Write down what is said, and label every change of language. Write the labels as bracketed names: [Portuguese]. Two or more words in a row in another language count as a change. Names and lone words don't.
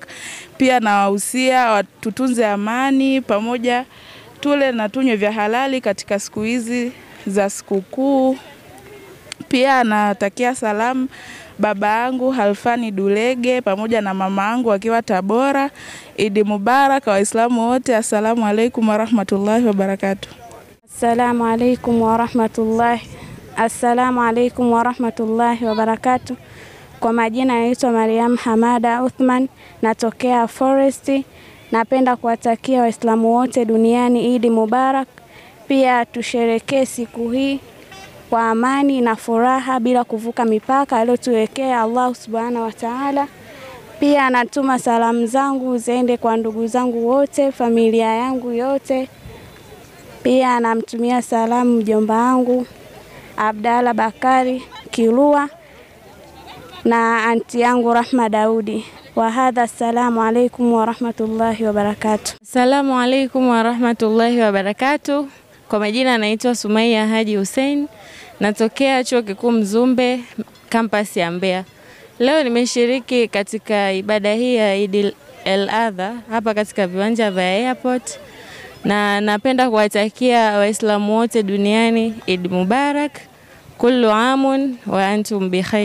[Swahili] Pia nawahusia tutunze amani pamoja, tule na tunywe vya halali katika siku hizi za sikukuu. Pia natakia salamu baba yangu Halfani Dulege pamoja na mama yangu wakiwa Tabora. [Arabic] Eid Mubarak [Swahili] Waislamu wote. [Arabic] السلام عليكم ورحمة الله وبركاته. السلام عليكم ورحمة الله. السلام عليكم ورحمة الله وبركاته. [Swahili] Kwa majina naitwa Mariam Hamada Uthman, natokea Forest. Napenda kuwatakia Waislamu wote duniani [Arabic] Eid Mubarak. [Swahili] Pia tusherekee siku hii kwa amani na furaha bila kuvuka mipaka aliyotuwekea Allah [Arabic] سبحانه وتعالى. [Swahili] Pia natuma salamu zangu ziende kwa ndugu zangu wote, familia yangu yote. Pia namtumia salamu mjomba wangu Abdalla Bakari Kilua na anti yangu Rahma Daudi. [Arabic] وهذا، السلام عليكم ورحمة الله وبركاته. السلام عليكم ورحمة الله وبركاته. [Swahili] Kwa majina naitwa Sumaiya Haji Hussein, natokea Chuo Kikuu Mzumbe, campus ya Mbeya. Leo nimeshiriki katika ibada hii ya Eid al-Adha hapa katika viwanja vya airport, na napenda kuwatakia Waislamu wote duniani [Arabic] Eid Mubarak, كل عام وأنتم بخير.